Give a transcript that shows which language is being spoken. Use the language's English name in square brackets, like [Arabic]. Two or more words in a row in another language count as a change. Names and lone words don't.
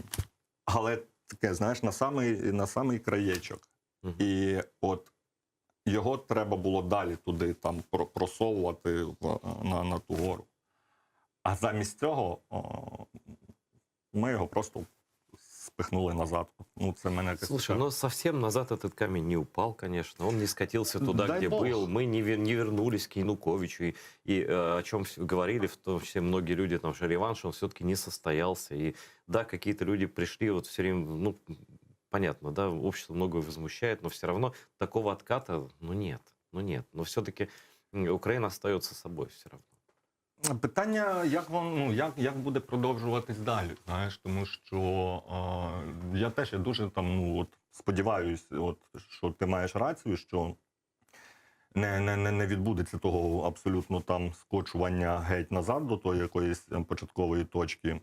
[Ukrainian] Але таке, знаєш, на самий краєчок. І от його треба було далі туди там просовувати на ту гору. А замість цього ми його просто спихнули назад. Ну, це мене... [Russian] Слушай, но совсем назад этот камень не упал, конечно. Он не скатился туда, Дай где бог. был. Мы не вернулись к Януковичу. И о чем говорили, в том числе многие люди, там, что реванш, он все-таки не состоялся. И да, какие-то люди пришли, вот все время, ну, понятно, да, общество многое возмущает, но все равно такого отката, ну, нет. Но все-таки Украина остается собой все равно. [Ukrainian] Питання, як буде продовжуватись далі, знаєш, тому що я теж дуже там, ну, от, сподіваюсь, от, що ти маєш рацію, що не відбудеться того абсолютно там скочування геть назад до тої якоїсь початкової точки.